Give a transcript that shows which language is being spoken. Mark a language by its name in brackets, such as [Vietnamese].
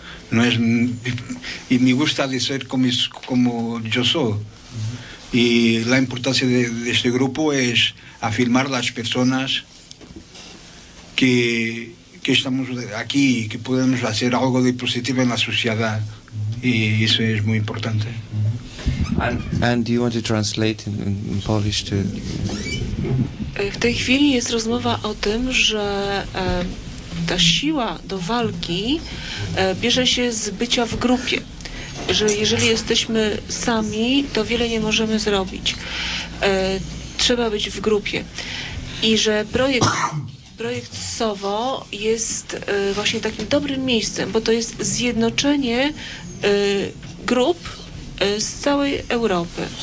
[Spanish] No es, y me gusta de ser como yo soy. Y la importancia de este grupo es afirmar las personas que estamos aquí y que podemos hacer algo de positivo en la sociedad. Y eso es muy importante. [English] And do you want to translate in Polish to... [Polish] W tej chwili jest rozmowa o tym, że ta siła do walki bierze się z bycia w grupie. Że jeżeli jesteśmy sami, to wiele nie możemy zrobić. Trzeba być w grupie. I że projekt Sovo jest właśnie takim dobrym miejscem, bo to jest zjednoczenie grup z całej Europy.